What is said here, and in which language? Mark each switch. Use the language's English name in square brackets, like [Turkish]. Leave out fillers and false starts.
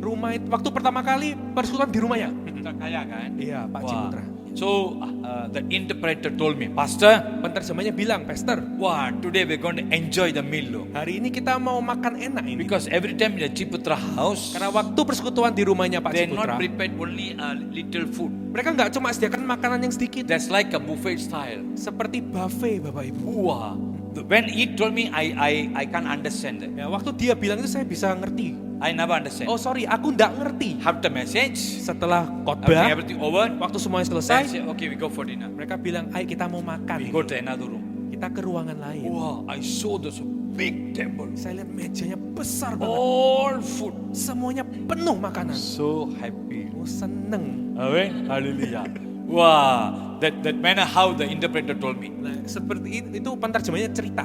[Indonesian] Rumah itu, waktu pertama kali persekutuan di rumahnya. Kita kaya kan? Iya, Pak Wah. Ciputra. [English] So the interpreter told me, Pastor, [Indonesian] Penerjemahnya bilang, Pastor, [English] wah, today we're going to enjoy the meal loh. [Indonesian] hari ini kita mau makan enak ini. [English] Because every time in the Ciputra house, [Indonesian] Karena waktu persekutuan di rumahnya Pak [English] they're [Indonesian] Ciputra, [English] not prepared only a little food. [Indonesian] mereka nggak cuma sediakan makanan yang sedikit. [English] That's like a buffet style. [Indonesian] Seperti buffet Bapak Ibu. [English] Wah, when he told me, I can't understand that. [Indonesian] Ya, waktu dia bilang itu saya bisa ngerti. [English] I never understand. Oh sorry, [Indonesian] aku nggak ngerti. [English] After message, [Indonesian] Setelah khotbah, [English] everything over, [Indonesian] waktu semuanya [English] then [Indonesian] selesai, [English] say, okay, we go for dinner. [Indonesian] mereka bilang, ayo kita mau makan. [English] We go to another room. [Indonesian] Kita ke ruangan lain. [English] Wow, I saw this big table. [Indonesian] Saya lihat mejanya besar banget. [English] All food. [Indonesian] Semuanya penuh makanan. [English] So happy. [Indonesian] Oh, seneng. [English] Amen. Hallelujah. Wah, that manner how the interpreter told me. [Indonesian] Nah, seperti itu penerjemahnya cerita.